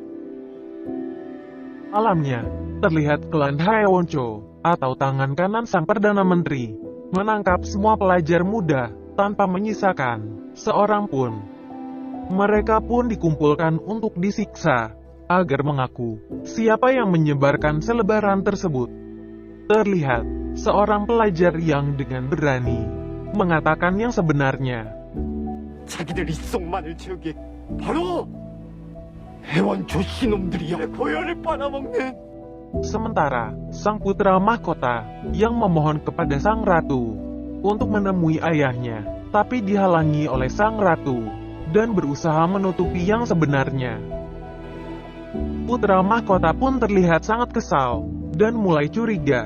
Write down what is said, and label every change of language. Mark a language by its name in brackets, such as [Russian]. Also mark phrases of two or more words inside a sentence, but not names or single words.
[Indonesian] Malamnya, terlihat klan Haewoncho, atau tangan kanan sang Perdana Menteri, menangkap semua pelajar muda, tanpa menyisakan seorang pun. Mereka pun dikumpulkan untuk disiksa, agar mengaku siapa yang menyebarkan selebaran tersebut. Terlihat seorang pelajar yang dengan berani mengatakan yang sebenarnya. [Korean] 자기들 입속만을 채우기 바로 해원조 씨놈들이야. 고열을 빨아먹는. [Indonesian] Sementara sang putra mahkota yang memohon kepada sang ratu untuk menemui ayahnya, tapi dihalangi oleh sang ratu, dan berusaha menutupi yang sebenarnya. Putra mahkota pun terlihat sangat kesal, dan mulai curiga.